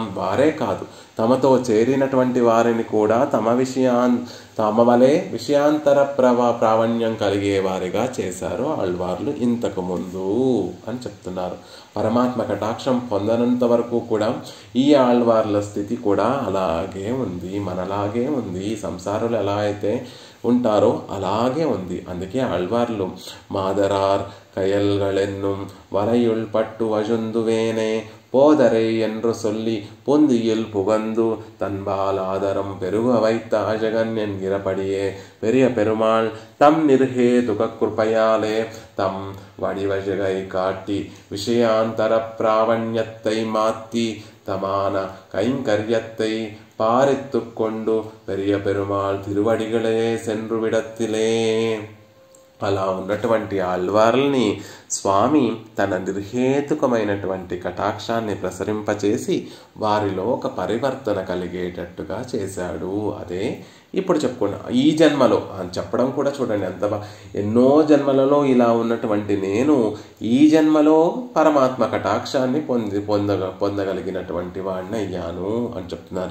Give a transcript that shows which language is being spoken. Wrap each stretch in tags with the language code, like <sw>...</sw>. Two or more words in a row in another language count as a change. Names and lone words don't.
<te>వారే కాదు, తమతో చేరినటువంటి వారిని కూడా తమ వలె విషయాంతర ప్రావణ్యం కలిగే వారిగా చేశారు ఆళ్వార్లు ఇంతకు ముందు అని చెప్తున్నారు. పరమాత్మ కటాక్షం పొందనంత వరకు కూడా ఈ ఆళ్వార్ల స్థితి కూడా అలాగే ఉంది, మనలాగే ఉంది. సంసారులు ఎలా అయితే ఉంటారో అలాగే ఉంది. అందుకే ఆళ్వార్లు</te> <ta>మాదరార్ கயல்களென்னும் வலையுள் பட்டு அழுந்துவேனே போதரை என்று சொல்லி பொந்தியில் புகந்து தன்பால் ஆதரம் பெருக வைத்த அழகன் என்கிறபடியே பெரிய பெருமாள் தம் நிர்ஹேதுக கிருபையாலே தம் வடிவழகை காட்டி விஷயாந்தர பிராவண்யத்தை மாத்தி தமான கைங்கரியத்தை பாரித்து கொண்டு பெரிய பெருமாள் திருவடிகளே சென்று விடத்திலே.</ta> <te>అలా ఉన్నటువంటి ఆళ్వార్లని స్వామి తన నిర్హేతుకమైనటువంటి కటాక్షాన్ని ప్రసరింపచేసి వారిలో ఒక పరివర్తన కలిగేటట్టుగా చేశాడు. అదే ఇప్పుడు చెప్పుకున్నా. ఈ జన్మలో అని చెప్పడం కూడా చూడండి ఎంత ఎన్నో జన్మలలో ఇలా ఉన్నటువంటి నేను ఈ జన్మలో పరమాత్మ కటాక్షాన్ని పొందగలిగినటువంటి వాడిని అయ్యాను అని చెప్తున్నారు.</te>